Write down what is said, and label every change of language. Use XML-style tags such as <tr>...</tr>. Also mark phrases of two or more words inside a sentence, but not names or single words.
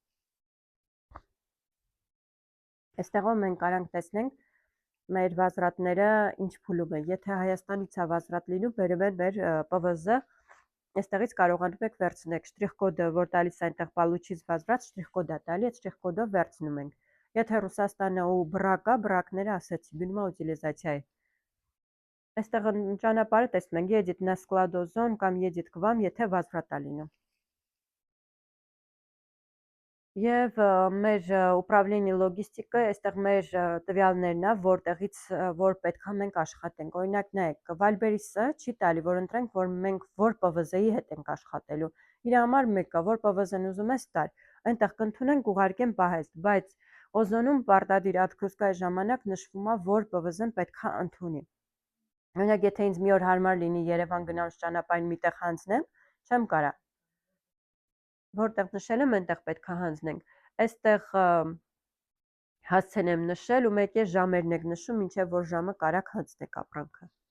<hy>Այստեղով մենք կարանք տեսնենք մեր վազրատները ինչ փուլում են։ Եթե Հայաստանից է վազրատ լինում, բերում են մեր ՊՎԶ, այստեղից կարողանում եք վերցնեք շտրիխ կոդը, որ տալիս է այնտեղ Պալուչից վազրատ, շտրիխ կոդ է տալի, այդ շտրիխ կոդով վերցնում ենք։ Եթե Ռուսաստանն ու բրակա, բրակները ասեցի, գնում է ուտիլիզացիայի։ Այստեղ ճանապարհը տեսնում ենք,</hy> <ru>едет на складозон կամ едет к вам,</ru> <hy>եթե վազվրատ է լինում։ Եվ մեր ուправление լոգիստիկը, այստեղ մեր տվյալներն է, որտեղից որ պետք է մենք աշխատենք։ Օրինակ, նայեք, Valberis-ը չի տալի, որ ընտրենք, որ մենք որ ՊՎԶ-ի հետ ենք աշխատելու։ Իր համար մեկը, որ ՊՎԶ-ն ուզում ես տալ, այնտեղ կընդունենք ուղարկեն պահեստ, բայց օզոնում պարտադիր ատկրուսկայի ժամանակ նշվում է, որ ՊՎԶ-ն պետք է ընդունի։ Օրինակ, եթե ինձ մի օր հարմար լինի Երևան գնալուց ճանապարհին միտեղ հանձնեմ, չեմ կարա։ Որտեղ նշել եմ, այնտեղ պետք է հանձնենք։ Այստեղ հասցեն եմ նշել ու մեկ է ժամերն եք նշում, մինչև որ ժամը կարաք հանձնեք ապրանքը։</hy>